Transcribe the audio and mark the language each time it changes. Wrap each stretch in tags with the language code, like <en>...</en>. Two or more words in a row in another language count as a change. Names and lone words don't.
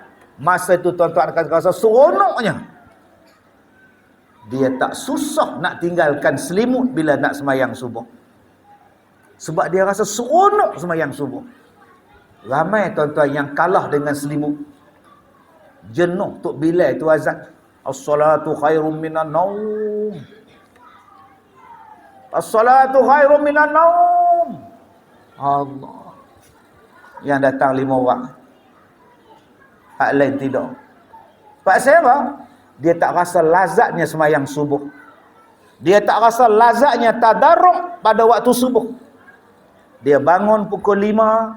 <ms>Masa itu tuan-tuan akan rasa seronoknya. Dia tak susah nak tinggalkan selimut bila nak semayang subuh. Sebab dia rasa seronok semayang subuh. Ramai tuan-tuan yang kalah dengan selimut. Jenuh Tok Bilal itu azan.</ms> <ar>الصلاة خير من النوم. الصلاة خير من النوم.</ar> <ms>Allah. Yang datang 5 orang. Hak lain tidak. Sebab apa? Dia tak rasa lazatnya semayang subuh. Dia tak rasa lazatnya tadarruk pada waktu subuh. Dia bangun pukul 5.</ms>